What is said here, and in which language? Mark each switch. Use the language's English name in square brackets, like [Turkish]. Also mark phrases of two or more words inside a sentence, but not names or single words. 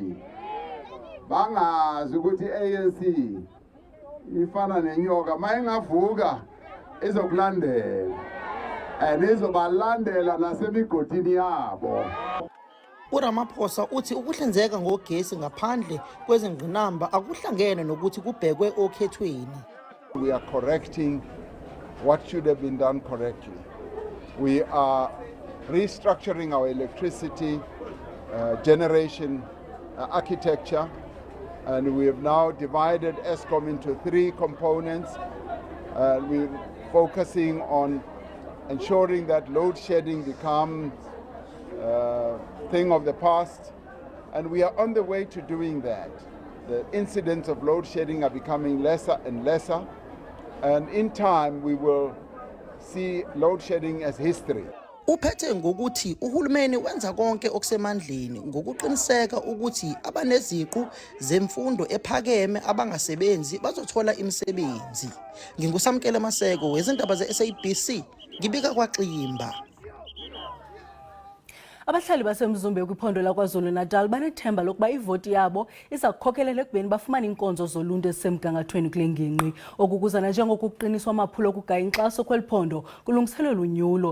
[Zulu] Bangazi ukuthi i-ANC ifana nenyoka mayingavuka izokulandela and izobalandela nasemigodini yabo. uRamaphosa uthi ukuhlinzeka ngogesi ngaphandle kwezingqinamba akuhlangene nokuthi kubhekwe okhethweni. [English] We are correcting what should have been done correctly. We are restructuring our electricity generation architecture, and we have now divided Eskom into 3 components. We're focusing on ensuring that load shedding becomes a thing of the past, and we are on the way to doing that. The incidents of load shedding are becoming lesser and lesser, and in time we will see load shedding as history. [Zulu] Uphethe ngokuthi uhulumeni wenza konke okusemandleni ngokuqiniseka ukuthi abaneziqu zemfundo ephakeme abangasebenzi bazothola imisebenzi. Ngingusamkele Maseko wezindaba ze-SABC ngibika kwaXimba. [Xhosa] Abahlali baseMzumbe kwiphondo laKwaZulu-Natal banethemba lokuba ivoti yabo iza kukhokhelela ekubeni bafumane inkonzo zoluntu ezisemgangathweni kule ngingqi. Okukuzana njengokuqiniswa amaphulo okugaya inkxaso kweli phondo kulungiselelwa unyulo.